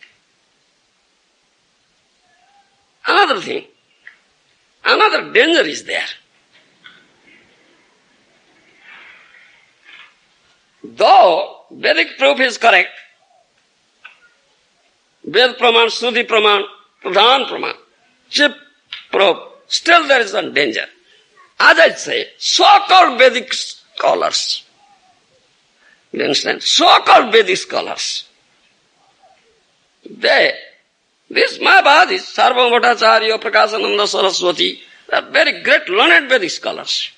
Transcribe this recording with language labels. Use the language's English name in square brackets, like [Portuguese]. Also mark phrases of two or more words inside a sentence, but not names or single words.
[English] Another thing, another danger is there. Though Vedic proof is correct, [Sanskrit] Ved pramāna, śruti pramāna, pradhan pramāna, [English] chip proof, still there is some danger. As I say, so-called Vedic scholars, you understand? So-called Vedic scholars, this Mahabhadis, Sarvam Bhattacharya, Prakāśananda Saraswati, they are very great learned Vedic scholars.